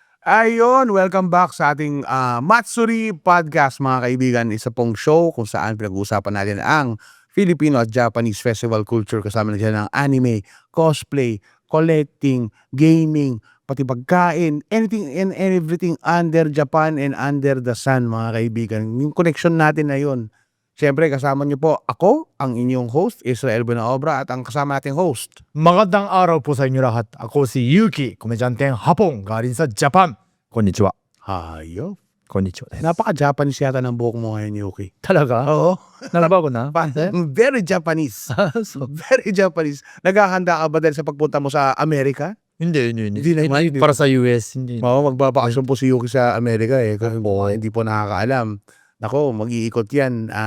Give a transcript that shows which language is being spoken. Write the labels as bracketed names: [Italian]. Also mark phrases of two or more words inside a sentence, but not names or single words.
[Filipino] Ayun, welcome back sa ating Matsuri Podcast mga kaibigan. Isa pong show kung saan pinag-uusapan natin ang Filipino at Japanese festival culture. Kasama na dyan ang anime, cosplay, collecting, gaming, pati pagkain, [English] anything and everything under Japan and under the sun [Filipino] mga kaibigan. Yung connection natin na yun. Siyempre kasama niyo po ako, ang inyong host, Israel Buenaobra, at ang kasama nating host. Magandang araw po sa inyo lahat. Ako si Yuki, komedyanteng Hapon, galing sa Japan. [Japanese] Konnichiwa. Hayo. こんにちはです. [Filipino] Napaka-Japanese yata ng buhok mo ngayon, Yuki. Talaga? Oo. Nalabaw ko na? [English] Very Japanese. So, Very Japanese. [Filipino] Naghahanda ka ba dahil sa pagpunta mo sa Amerika? hindi. Hindi na, hindi. Para sa US, hindi. Oo, magbabakasyon po si Yuki sa Amerika eh. Kasi Oo. hindi po nakakaalam. Nako, mag-iikot yan.